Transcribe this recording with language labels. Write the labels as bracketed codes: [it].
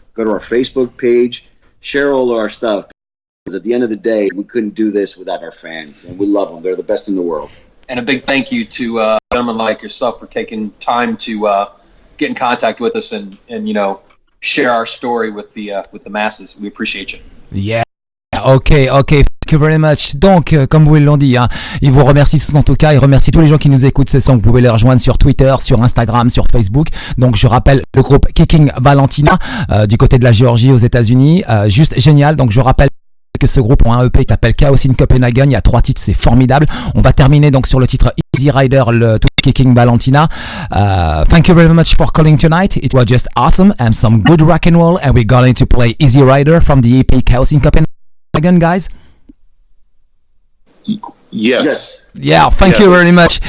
[en] Go to our Facebook page. Share all of our stuff. Because at the end of the day, we couldn't do this without our fans, and we love them. They're the best in the world. And a big thank you to gentlemen like yourself for taking time to get in contact with us and share our story with the masses. We appreciate you. Yeah. Ok. Thank you very much. [fr] Donc, comme vous l'ont dit, ils vous remercient en tout cas. Ils remercient tous les gens qui nous écoutent ce son. Vous pouvez les rejoindre sur Twitter, sur Instagram, sur Facebook. Donc, je rappelle le groupe Kickin Valentina du côté de la Géorgie aux États-Unis. Juste génial. Donc, je rappelle que ce groupe ont un EP qui s'appelle Chaos in Copenhagen. Il y a 3 titres, c'est formidable. On va terminer donc sur le titre Easy Rider, le tout Kickin Valentina. [en] Thank you very much for calling tonight. It was just awesome and some good rock and roll. And we're going to play Easy Rider from the EP Chaos in Copenhagen, guys. Yes. Yeah, thank you very much.